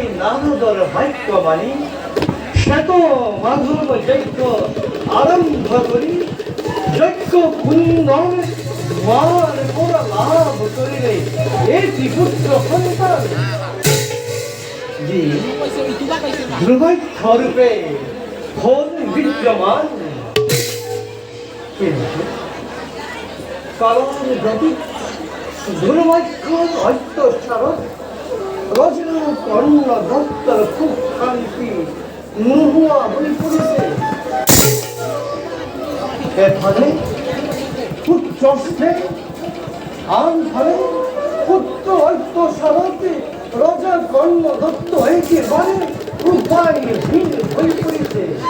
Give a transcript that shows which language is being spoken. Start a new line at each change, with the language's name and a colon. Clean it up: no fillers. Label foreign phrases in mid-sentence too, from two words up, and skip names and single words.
Assamese: নাৰদৰ বাক্য মানি শ্বেত মাধৱ যজ্ঞ আৰম্ভ কৰি যজ্ঞ কুণ্ডৰ মাৰ পৰা লাভ কৰিলে এটি পুত্ৰ সন্তান যি ধ্ৰুবাক্ষ ৰূপে হ'ল বিদ্যমান কারণ যদি দুর্ভাগ্যর অত্যাচারত রচনা কর্ণ দত্তর খুব শান্তি নোহোৱা হৈ পৰিছে এফালে পুত্ৰস্থে আনফালে পুত্ৰ অত্যাচাৰতে ৰজা কৰ্ণ দত্ত একেবাৰে উপায়হীন হৈ পৰিছে